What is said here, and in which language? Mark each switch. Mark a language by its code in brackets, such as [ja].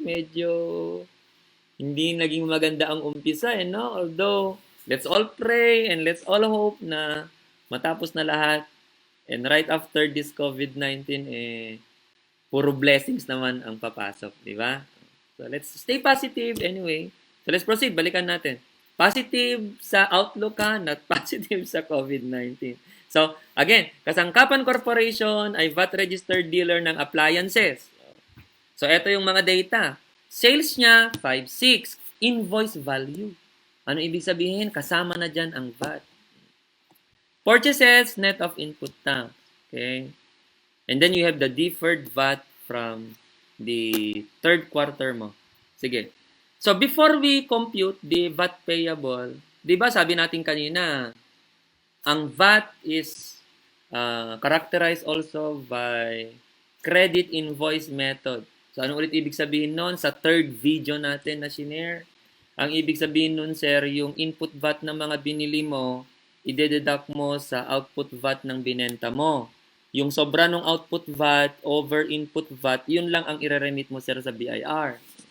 [tl] Medyo hindi naging maganda ang umpisa, no? [en] Although, let's all pray and let's all hope [tl] na matapos na lahat. [en] And right after this COVID-19, [tl] puro blessings naman ang papasok, di ba? [en] So, let's stay positive anyway. So, let's proceed. [tl] Balikan natin. [en] Positive sa outlook ka, not positive sa COVID-19. So, again, Kasangkapan Corporation ay VAT-registered dealer ng appliances. [tl] So, ito yung mga data. Sales niya, 5.6. [en] Invoice value. [tl] Ano ibig sabihin? Kasama na dyan ang VAT. [en] Purchases, net of input tax. Okay? And then you have the deferred VAT from the third quarter mo. Sige. So, before we compute the VAT payable, [tl] di ba sabi natin kanina, ang [en] VAT is characterized also by credit invoice method. [tl] So, ano ulit ibig sabihin nun? Sa third video natin na shinare, ang ibig sabihin nun, sir, yung input VAT ng mga binili mo, ide-deduct mo sa output VAT ng binenta mo. Yung sobra ng output VAT over input VAT, yun lang ang ireremit mo, sir, sa BIR.